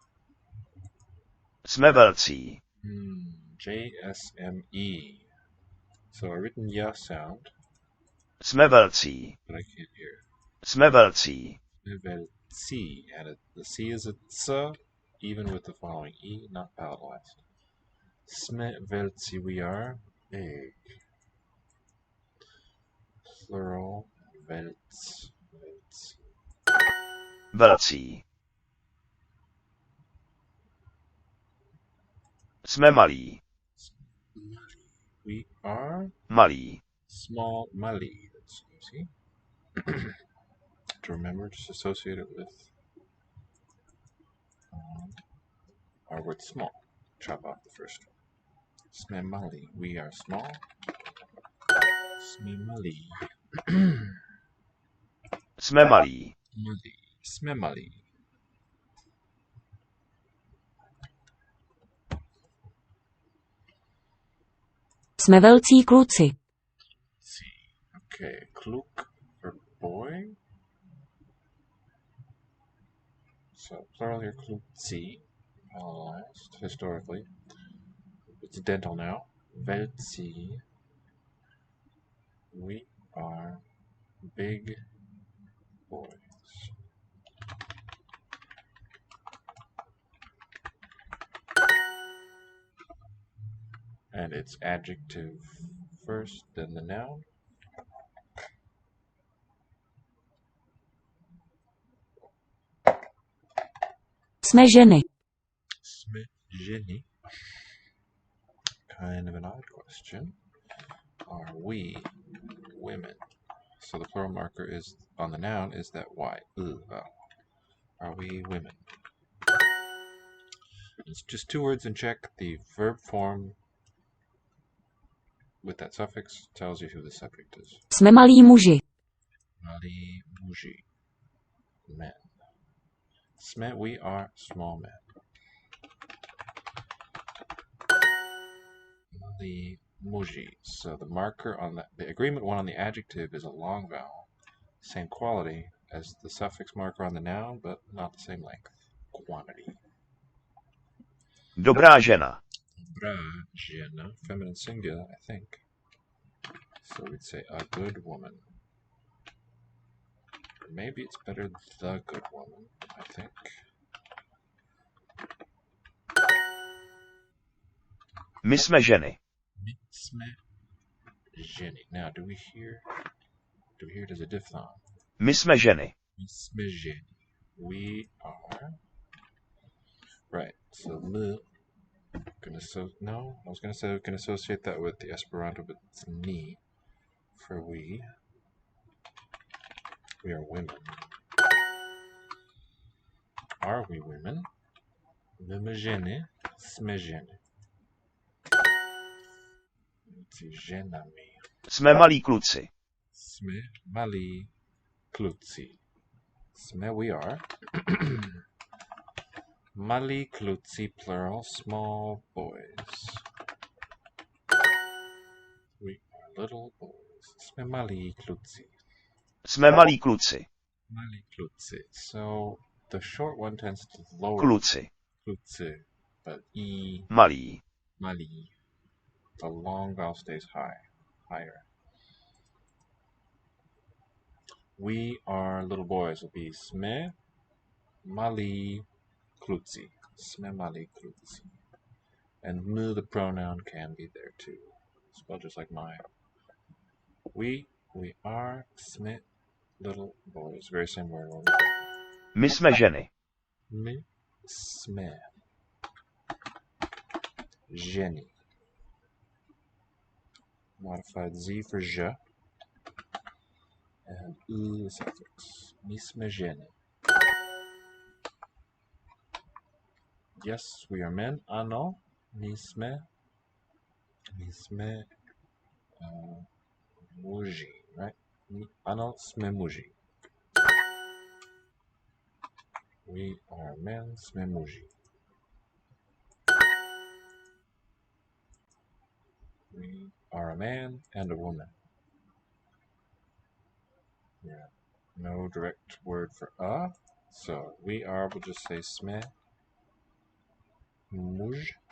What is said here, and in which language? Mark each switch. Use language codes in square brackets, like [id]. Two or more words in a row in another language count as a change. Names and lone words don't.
[cs] Jsme velcí. JSME. [en] So a written ya sound, [cs] Jsme velcí. [en] but I can't hear. [cs] Jsme velcí. [en] C, and the C is a ts, even with the following E, not vowelized. [cs] Sme velcí, [en] we are big. Plural, [cs] velc, velcí. Velcí. Jsme malí. [en] We are [cs] Malí. [en] small, mali. That's easy. To remember, just associate it with our word small. Chop off the first one. [cs] Sme mali. [en] We are small. [cs] Sme mali. Jsme malí. Mali. Sme mali. Jsme velcí kluci. [en] See. Okay, kluk for boy. So plural here, klukci, vowelized historically. It's dental now. Velci. We are big boys. And it's adjective first, then the noun. [cs] Jsme ženy. Jsme ženy. [en] Kind of an odd question. Are we women? So the plural marker is on the noun is that Y. Are we women? It's just two words in Czech. The verb form with that suffix tells you who the subject is. [cs] Jsme malí muži. Malí muži. Men. Jsme, [en] we are small men. [cs] Malí muži. [en] So the marker on the agreement one on the adjective is a long vowel. Same quality as the suffix marker on the noun, but not the same length. Quantity. [cs] Dobrá žena. Dobrá žena, [en] feminine singular, I think. So we'd say a good woman. Or maybe it's better the good woman, I think. [cs] My jsme ženy. My jsme ženy. [en] Now, do we hear it as a diphthong? [cs] My jsme ženy. My jsme ženy. [en] We are. Right. So I was gonna say we can associate that with the Esperanto, but it's ni for we. We are women. Are we women? [cs] My ženy. Jsme ženy. Ženami. Jsme malí kluci. Jsme malí kluci. Jsme, [en] we are. [cs] Malí kluci, [en] plural, small boys. We are little boys. [cs] Jsme malí kluci. Jsme malí kluci. Malí kluci. [en] So the short one tends to lower. [cs] Kluci. Kluci. But Malí. malí. [en] The long vowel stays higher. We are little boys will be [cs] jsme malí kluci. Jsme malí kluci. [en] And the pronoun can be there too. Spelled just like mine. We are jsme little boys. Very same word. [cs] My jsme ženy. My jsme ženy. [en] Modified Z for je. And the suffix. [cs] My jsme ženy. [en] Yes, we are men. [cs] Ano, my jsme muži, right? Ano, jsme muži. [en] We are men, [cs] jsme muži. [en] We are a man and a woman. Yeah, no direct word for a. So we are, we'll just say [cs] jsme muž.